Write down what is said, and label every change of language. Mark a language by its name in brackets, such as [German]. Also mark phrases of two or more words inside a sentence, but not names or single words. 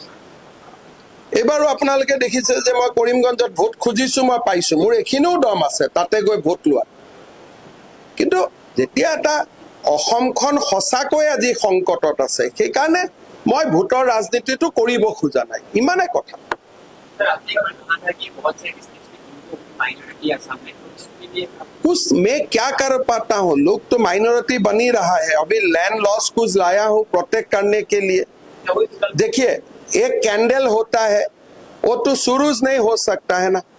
[Assamese] এইবাৰো আপোনালোকে দেখিছে যে মই কৰিমগঞ্জত ভোট খুজিছো, মই পাইছো। মোৰ এইখিনিও দম আছে তাতে গৈ ভোট লোৱা। কিন্তু যেতিয়া এটা অসমখন সঁচাকৈ আজি সংকটত আছে, সেইকাৰণে মই ভোটৰ ৰাজনীতিটো কৰিব খোজা নাই, ইমানে কথা। [Hindi] मैं क्या कर पाता हूँ, लोग तो माइनॉरिटी बनी रहा है। अभी [English] land loss [Hindi] कुछ लाया हूँ प्रोटेक्ट करने के लिए। देखिए एक कैंडल होता है, वो तो सूरज नहीं हो सकता है ना।